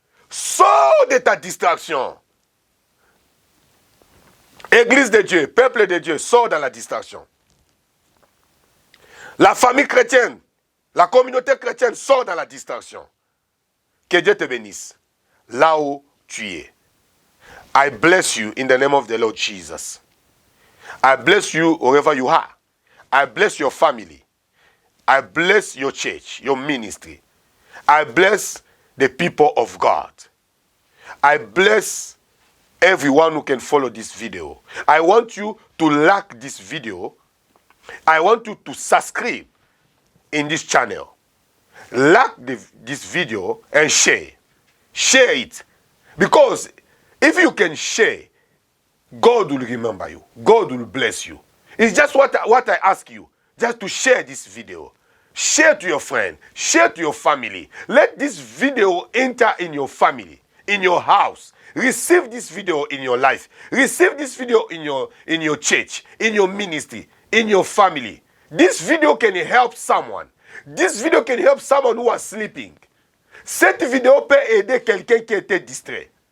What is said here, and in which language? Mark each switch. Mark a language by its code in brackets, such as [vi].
[fr] Sors de ta distraction. Église de Dieu, peuple de Dieu, sors dans la distraction. La famille chrétienne, la communauté chrétienne sort dans la distraction. Que Dieu te bénisse. Là où tu es. [en] I bless you in the name of the Lord Jesus. I bless you wherever you are. I bless your family. I bless your church, your ministry. I bless the people of God. I bless everyone who can follow this video. I want you to like this video. I want you to subscribe in this channel. Like this video and share. Share it. Because if you can share, God will remember you. God will bless you. It's just what I ask you. Just to share this video. Share to your friend. Share to your family. Let this video enter in your family, in your house. Receive this video in your life. Receive this video in your church, in your ministry, in your family. This video can help someone. This video can help someone who is sleeping. [fr] Cette vidéo peut aider quelqu'un qui était distrait.